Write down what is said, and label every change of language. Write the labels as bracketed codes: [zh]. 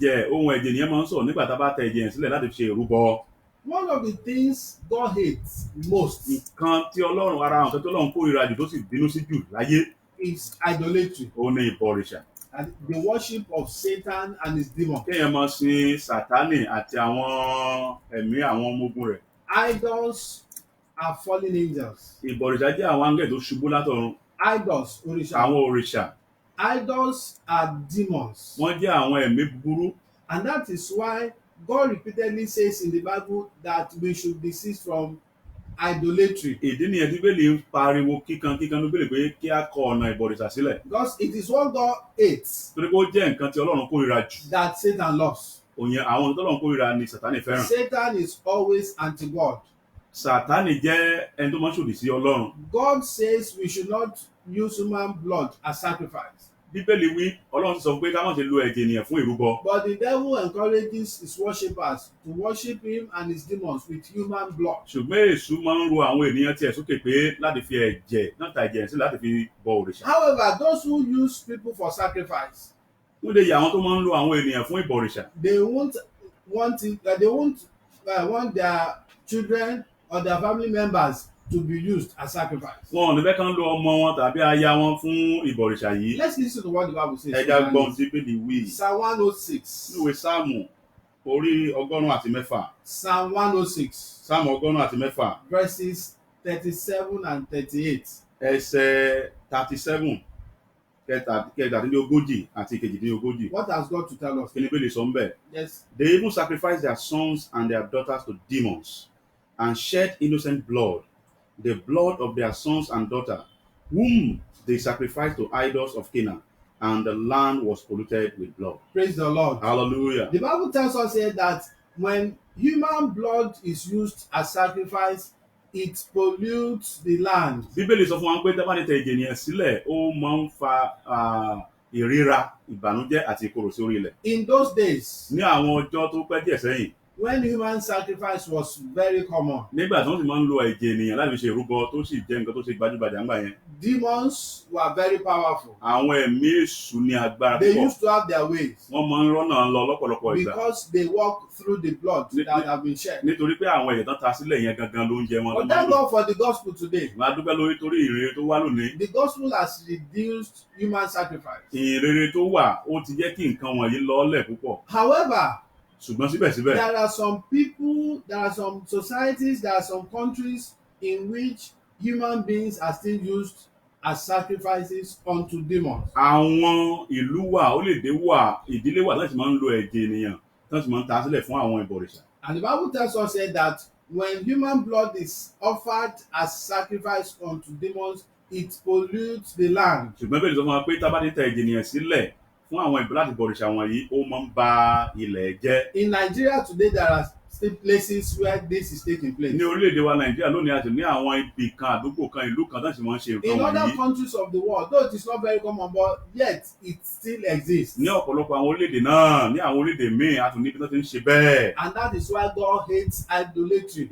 [yo] Ohun ẹ̀jẹ̀ nìyẹn máa ń sọ̀rọ̀ nígbà tá a bá tẹ ẹ̀jẹ̀ yẹn sílẹ̀ láti fi ṣe ìrúbọ. [en] One of the things God hates most [yo] Nǹkan tí Ọlọ́run ara àwọn nǹkan tí Ọlọ́run kórìíra jù tó sì bínú sí jù láyé. [en] is idolatry, [yo] Ó ní ìbọ̀rìṣà. [en] and the worship of Satan and his demons. [yo] Kéèyàn máa sin Sátánì àti àwọn ẹ̀mí àwọn ọmọ ogun rẹ̀. [en] Idols are fallen angels. [yo] Ìbọ̀rìṣà jẹ́ àwọn áńgẹ̀lì tó ṣubú látọ̀run. [en] Idols, Orisha. [yo] Àwọn òrìṣà. [en] Idols are demons. [yo] Wọ́n jẹ́ àwọn ẹ̀mí búburú. [en] And that is why God repeatedly says in the Bible that we should desist from idolatry. [yo] Ìdí nìyẹn tí Bíbélì ń pariwo kíkankíkan ní Bíbélì pé kí á kọ ọ̀nà ìbọ̀rìṣà sílẹ̀. [en] Because it is what God hates [yo] Torí pé ó jẹ́ nǹkan tí Ọlọ́run kórìíra jù. [en] that Satan loves. [yo] Òyìn àwọn tí Ọlọ́run kórìíra ni Sátánì fẹ́ràn. [en] Satan is always anti-God. [yo] Sátánì jẹ́ ẹni tó máa ń ṣòdì sí Ọlọ́run. [en] God says we should not use human blood as sacrifice. [yo] Bíbélì wí, Ọlọ́run sọ pé ká má ṣe lo ẹ̀jẹ̀ ènìyàn fún ìrúbọ. [en] But the devil encourages his worshippers to worship him and his demons with human blood. [yo] Ṣùgbọ́n Èṣù máa ń ro àwọn ènìyàn tiẹ̀ sókè pé láti fi ẹ̀jẹ̀ náà ta ẹ̀jẹ̀ sí láti fi bọ òrìṣà. [en] However, those who use people for sacrifice, [yo] Wọ́n lè yà àwọn tó máa ń lo àwọn ènìyàn fún ìbọ̀rìṣà. [en] they won't want it, they won't want their children or their family members to be used as sacrifice. [yo] Wọn ò ní fẹ́ kán lo ọmọ wọn tàbí aya wọn fún ìbọ̀rìṣà yìí. [en] Let's listen to what the Bible says. [yo] Ẹja gbọ́n tí Bíbélì wí. [en] Psalm 106. [yo] Níwèé Sáàmù orí 106. [en] Psalm 106. [yo] Sáàmù 106. [en] Verses 37 and 38. [yo] Ẹsẹ̀ 37 kẹtàdínlógójì àti kejìdínlógójì. [en] What has God to tell us? [yo] Kí ni Bíbélì sọ ń bẹ̀? [en] Yes. They even sacrificed their sons and their daughters to demons and shed innocent blood. the blood of their sons and daughters, whom they sacrificed to idols of Canaan, and the land was polluted with blood. Praise the Lord. Hallelujah. The Bible tells us here that when human blood is used as sacrifice, it pollutes the land. [yo] Bíbélì sọ fún wa pé tá bá ti tẹ ẹ̀jẹ̀ ènìyàn sílẹ̀, ó máa ń fa ìríra, ìbànújẹ́ àti ìkorò sí orí ilẹ̀. [en] In those days, [yo] Ní àwọn ọjọ́ tó pẹ́ díẹ̀ sẹ́yìn, [en] when human sacrifice was very common, [yo] nígbà tí wọ́n sì máa ń lo ẹ̀jẹ̀ ènìyàn láti fi ṣe ìrúbọ tó sì jẹ́ nǹkan tó ṣe gbajúgbajà ńgbà yẹn, [en] demons were very powerful. [yo] àwọn ẹ̀mí èṣù ní agbára [en] They [yo] púpọ̀. [en] used to have their ways [yo] Wọ́n máa ń rọ́nà lọ lọ́pọ̀lọpọ̀ ìgbà. [en] because they walk through the blood that have been shed. [yo] Nítorí pé àwọn ẹ̀jẹ̀ tán ta sílẹ̀ yẹn gangan ló ń jẹ wọn. [en] But thank God for the gospel today. [yo] Wọ́n á dúpẹ́ lórí torí ìrere tó wá lónìí. [en] The gospel has reduced human sacrifice. [yo] Ìrere tó wà ó ti jẹ́ kí nǹkan wọ̀nyí lọ́ọ́lẹ̀ púpọ̀. [en] However, [yo] Ṣùgbọ́n síbẹ̀síbẹ̀, [en] there are some people, there are some societies, there are some countries in which human beings are still used as sacrifices unto demons. [yo] àwọn ìlú wà, orílẹ̀-èdè wà, ìdílé wà láti máa ń lo ẹ̀jẹ̀ ènìyàn tó sì máa ń ta sílẹ̀ fún àwọn ìbọ̀rìṣà. [en] And the Bible tells us here that when human blood is offered as sacrifice unto demons, it pollutes the land. [yo] Ṣùgbọ́n bẹ́ẹ̀ ni sọ fún wa pé tá bá ti tẹ ẹ̀jẹ̀ ènìyàn sílẹ̀ fún àwọn ìbọn láti bọ̀rìṣà wọ̀nyí, ó máa ń ba ilẹ̀ jẹ́. [en] In Nigeria today, there are still places where this is taking place. [yo] Ní orílẹ̀-èdè wa Nàìjíríà lónìí àti ní àwọn ibì kan, àdúgbò kan, ìlú kan tó sì máa ń ṣe nǹkan [en] In other [yo] wọ̀nyí. [en] countries of the world, though it is not very common, but yet it still exists. [yo] Ní ọ̀pọ̀lọpọ̀ àwọn orílẹ̀-èdè náà, ní àwọn orílẹ̀-èdè míì, a tún níbi tó ti ń ṣe bẹ́ẹ̀. [en] And that is why God hates idolatry.